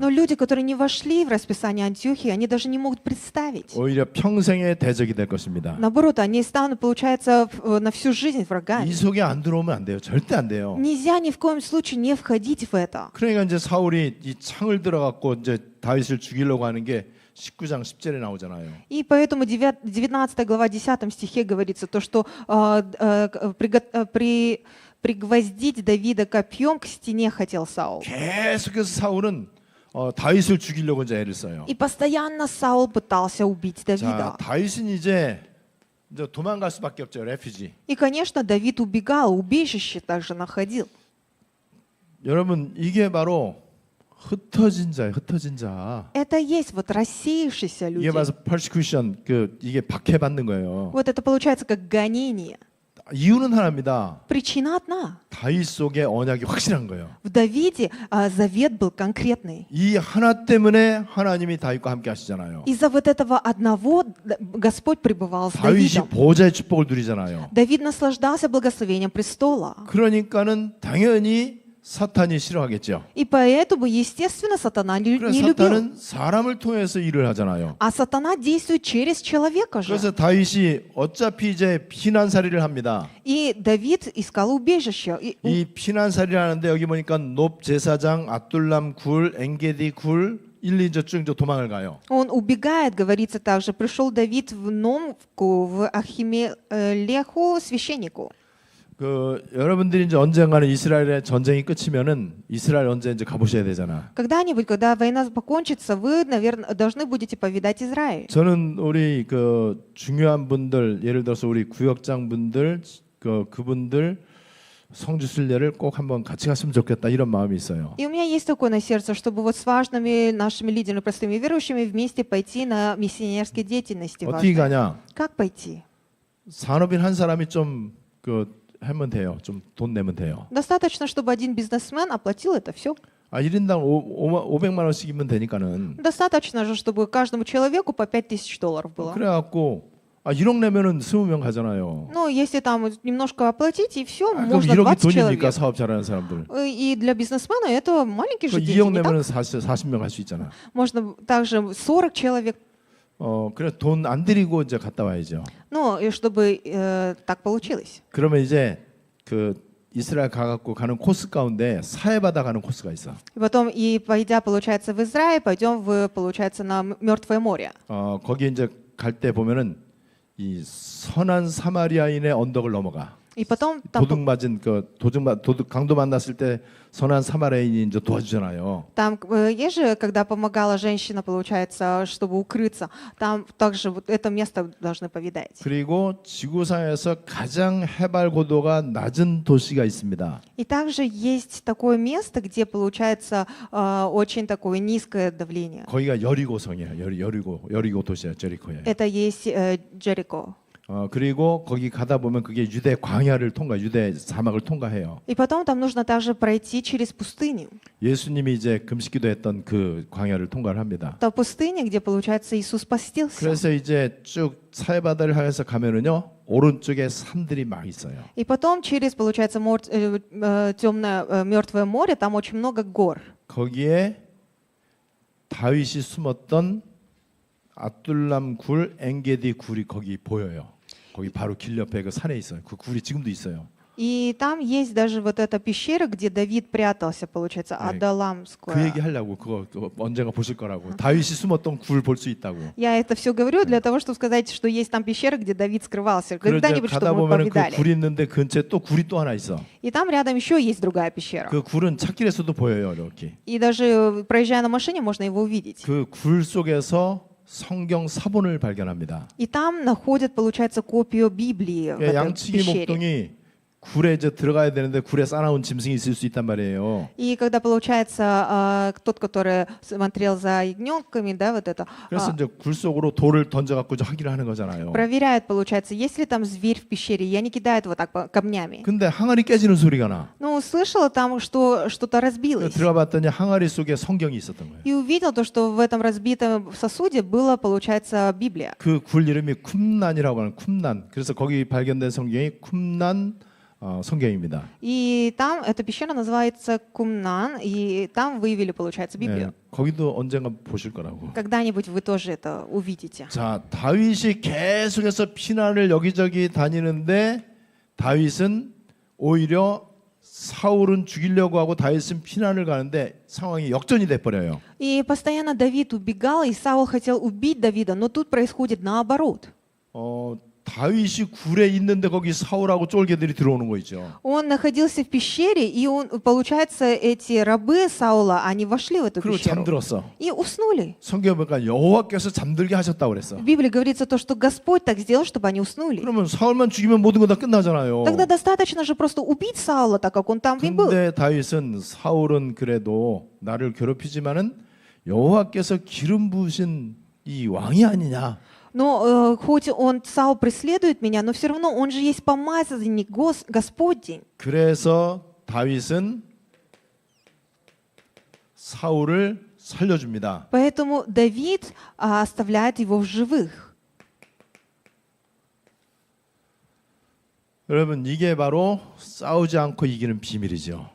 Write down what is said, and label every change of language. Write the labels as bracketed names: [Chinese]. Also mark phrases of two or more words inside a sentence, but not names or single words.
[Russian] Но люди, которые не вошли в расписание Антиохии, они даже не могут представить. [Korean] 오히려 평생의 대적이 될 것입니다. [Russian] Наоборот, они станут, получается, на всю жизнь врагами. [Korean] 이 속에 안 들어오면 안 돼요. 절대 안 돼요. [Russian] Нельзя ни в коем случае не входить в это. [Korean] 그러니까 이제 사울이 이 창을 들어갖고 이제 다윗을 죽이려고 하는 게 19장 10절에 나오잖아요. [Russian] И поэтому 19 глава 10 стихе говорится то, что пригвоздить Давида копьем к стене хотел Саул. [Korean] 계속해서 사울은 다윗을 죽이려고 이제 애를 써요. [Russian] И постоянно Саул пытался убить [Korean] 자, [Russian] Давида. [Korean] 다윗은 이제 도망갈 수밖에 없죠. 레퓨지. [Russian] И, конечно, Давид убегал, убежище также находил. [Korean] 여러분, 이게 바로 흩어진 자예요. 흩어진 자. [Russian] Это есть вот рассеявшиеся [Korean] 이게 [Russian] люди. [Korean] 바로 persecution, 이게 박해받는 거예요. [Russian] Вот это получается как гонение. [Korean] 이유는 하나입니다. [Russian] Причина одна. [Korean] 다윗 속에 언약이 확실한 거예요. [Russian] В Давиде завет был конкретный. [Korean] 이 하나 때문에 하나님이 다윗과 함께 하시잖아요. [Russian] Из-за вот этого одного Господь пребывал с [Korean] 다윗이 [Russian] Давидом. [Korean] 보호자의 축복을 누리잖아요. [Russian] Давид наслаждался благословением престола. [Korean] 그러니까는 당연히 사탄이 싫어하겠죠. [Russian] И поэтому, естественно, сатана не [Korean] 그래서 [Russian] любил. [Korean] 사탄은 사람을 통해서 일을 하잖아요. [Russian] А сатана действует через человека же. [Korean] 그래서 다윗이 어차피 이제 피난살이를 합니다. [Russian] И Давид искал убежище. [Korean] 이 피난살이를 하는데 여기 보니까 놉 제사장, 아둘람 굴, 엔게디 굴 1, 2저 쭉 도망을 가요. [Russian] Он убегает, говорится также. Пришел Давид в Номвку, в Ахимелеху, священнику. [Korean] 여러분들이 이제 언젠가는 이스라엘의 전쟁이 끝이면은 이스라엘 언제 이제 가보셔야 되잖아. [Russian] Когда-нибудь, когда война покончится, вы, наверное, должны будете повидать Израиль. [Korean] 저는 우리 중요한 분들, 예를 들어서 우리 구역장 분들, 그분들 성주 순례를 꼭 한번 같이 갔으면 좋겠다 이런 마음이 있어요. [Russian] И у меня есть такое на сердце, чтобы вот с важными нашими лидерами, простыми верующими вместе пойти на миссионерские деятельности. [Korean] 어떻게 [Russian] важные. [Korean] 가냐? [Russian] Как пойти? [Korean] 산업인 한 사람이 좀 하면 돼요. 좀 돈 내면 돼요. [Russian] Достаточно, чтобы один бизнесмен оплатил это все. [Korean] 1인당 500만 원씩이면 되니까는. [Russian] Достаточно же, чтобы каждому человеку по $5000 было. [Korean] 그래갖고 1억 내면은 20명 가잖아요. [Russian] Ну, если там немножко оплатить, и все, [Korean] 그럼 [Russian] можно [Korean] 1억이 20 돈입니까? [Russian] человек. [Korean] 사업 잘하는 사람들. [Russian] И для бизнесмена это маленький же [Korean] 2억 [Russian] деньги, не так? [Korean] 내면은 40명 갈 수 있잖아. [Russian] Можно также 40 человек, [Korean] 그래 돈 안 들이고 이제 갔다 와야죠. [Russian] ну, и чтобы так получилось. [Korean] 그러면 이제 이스라엘 가갖고 가는 코스 가운데 사해바다 가는 코스가 있어. [Russian] И потом, и пойдя, получается, в Израиль, пойдем, получается, на Мертвое море. [Korean] 거기 이제 갈 때 보면은 이 선한 사마리아인의 언덕을 넘어가. [Russian] И потом там, [Korean] 강도 만났을 때 선한 사마리아인이 이제 도와주잖아요. [Russian] там есть же, когда помогала женщина, получается, чтобы укрыться, там также вот это место должны повидать. [Korean] 그리고 지구상에서 가장 해발 고도가 낮은 도시가 있습니다. [Russian] И также есть такое место, где получается очень такое низкое давление. [Korean] 거기가 여리고성이에요. 여리고 도시야, 제리코예요. [Russian] Это есть Джерико. [Korean] 그리고 거기 가다 보면 그게 유대 광야를 유대 사막을 통과해요. [Russian] И потом там нужно также пройти через пустыню. [Korean] 예수님이 이제 금식기도했던 그 광야를 통과를 합니다. [Russian] Это пустыня, где, получается, Иисус постился. [Korean] 그래서 이제 쭉 사해바다를 향해서 가면은요 오른쪽에 산들이 막 있어요. [Russian] И потом через, получается, темное Мертвое море, там очень много гор. [Korean] 거기에 다윗이 숨었던 아둘람 굴, 엔게디 굴이 거기 보여요. 거기 바로 길 옆에 그 산에 있어요. 그 굴이 지금도 있어요. [Russian] И там есть даже вот эта пещера, где Давид прятался, получается, [Korean] 네. [Russian] Адаламская. [Korean] 그 얘기 하려고 그거 언젠가 보실 거라고. 다윗이 숨었던 굴 볼 수 있다고. [Russian] Я это все говорю для того, чтобы сказать, что есть там пещера, где Давид скрывался. [Korean] 그러자 [Russian] Когда-нибудь, [Korean] 가다 [Russian] чтобы мы [Korean] 보면은 그 [Russian] повидали. [Korean] 굴이 있는데 근처에 또 굴이 또 하나 있어. [Russian] И там рядом еще есть другая пещера. [Korean] 그 굴은 찾길에서도 보여요, 이렇게. [Russian] И даже проезжая на машине, можно его увидеть. [Korean] 그 굴 속에서 성경 사본을 발견합니다. [Russian] И там находят, получается, копию Библии в этой [Korean] 양치기 [Russian] пещере. [Korean] 목동이 굴에 이제 들어가야 되는데 굴에 싸나운 짐승이 있을 수 있단 말이에요. [Russian] И когда, получается, тот, который смотрел за ягненками, да, вот это, [Korean] 그래서 이제 굴 속으로 돌을 던져갖고 이제 확인을 하는 거잖아요. [Russian] проверяет, получается, есть ли там зверь в пещере, и они кидают его так камнями. [Korean] 근데 항아리 깨지는 소리가 나. [Russian] Ну, услышала там, что что-то разбилось. [Korean] 들어가 봤더니 항아리 속에 성경이 있었던 거예요. [Russian] И увидел то, что в этом разбитом сосуде была, получается, Библия. [Korean] 그 굴 이름이 쿰난이라고 하는 쿰난. 그래서 거기 발견된 성경이 쿰난 성경입니다. [Russian] И там эта пещера называется Кумнан, и там выявили, получается, [Korean] 네, [Russian] Библию. [Korean] 거기도 언젠가 보실 거라고. [Russian] Когда-нибудь вы тоже это увидите. [Korean] 자, 다윗이 계속해서 피난을 여기저기 다니는데 다윗은 오히려 사울은 죽이려고 하고 다윗은 피난을 가는데 상황이 역전이 돼 버려요. [Russian] И постоянно Давид убегал, и Саул хотел убить Давида, но тут происходит наоборот. [Korean] 다윗이 굴에 있는데 거기 사울하고 쫄개들이 들어오는 거 있죠. [Russian] Он находился в пещере, и он, получается, эти рабы Саула, они вошли в эту [Korean] 그리고 [Russian] пещеру [Korean] 잠들었어. [Russian] и уснули. [Korean] 성경에 보니까 여호와께서 잠들게 하셨다고 그랬어. [Russian] В Библии говорится то, что Господь так сделал, чтобы они уснули. [Korean] 그러면 사울만 죽이면 모든 거 다 끝나잖아요. [Russian] Тогда достаточно же просто убить Саула, так как он там и был. [Korean] 근데 다윗은 사울은 그래도 나를 괴롭히지만은 여호와께서 기름 부으신 이 왕이 아니냐. [Russian] Но хоть он, Саул, преследует меня, но все равно он же есть помазанник Господень. [Korean] 그래서 다윗은 사울을 살려줍니다. [Russian] Поэтому Давид оставляет его в живых. [Korean] 여러분 이게 바로 싸우지 않고 이기는 비밀이죠.